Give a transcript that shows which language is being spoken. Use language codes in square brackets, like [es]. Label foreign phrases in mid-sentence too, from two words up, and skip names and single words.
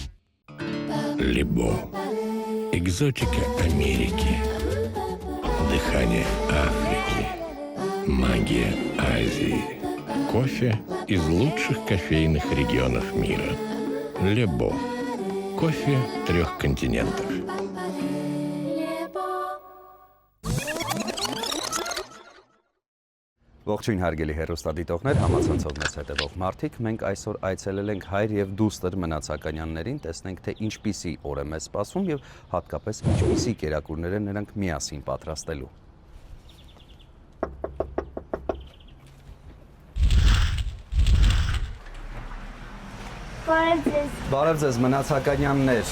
[ru] Лебо. Экзотика Америки. Дыхание Африки. Магия Азии. Кофе из лучших кофейных регионов мира. Лебо. Кофе 3 континентов. [hy] Ողջույն հարգելի հեռուստադիտողներ, համացանցով մեզ հետևող մարդիկ, մենք այսօր այցելել ենք հայր եւ դուստր Մնացականյաններին, տեսնենք թե ինչպիսի օր է մեզ սպասում եւ հատկապես ինչպիսի կերակուրներ են նրանք միասին պատրաստելու։ Բարև ձեզ Մնացականյաններ։